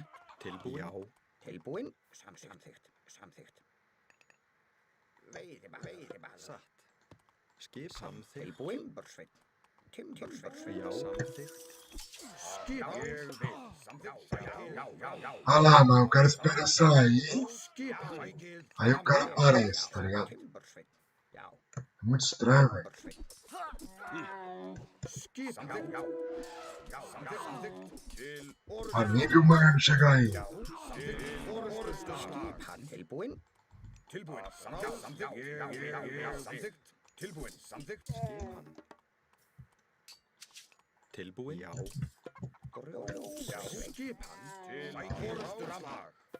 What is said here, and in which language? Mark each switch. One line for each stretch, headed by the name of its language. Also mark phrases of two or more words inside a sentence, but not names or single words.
Icelandic: Tilbúin. Já. Tilbúin. Samþykkt. Veiðibað. Satt. Skipan. Tilbúin. Timbursveit. Já. Samþykkt. Skipan. Ég vil. Samþykkt. Já.
Portuguese: Olha lá, mas o cara espera sair, Skipan. aí o cara aparece, tá ligado?
Icelandic: Timbursveit. Já.
Portuguese: É muito estranho, velho.
Icelandic: Skipan. Já. Samþykkt. Til
Portuguese: A nível mano chegar aí.
Icelandic: Skipan. Tilbúin. Tilbúin. Samþykkt. Ég. Samþykkt. Tilbúin. Samþykkt. Skipan. Tilbúin. Já. Já. Skipan. Til orustuslag.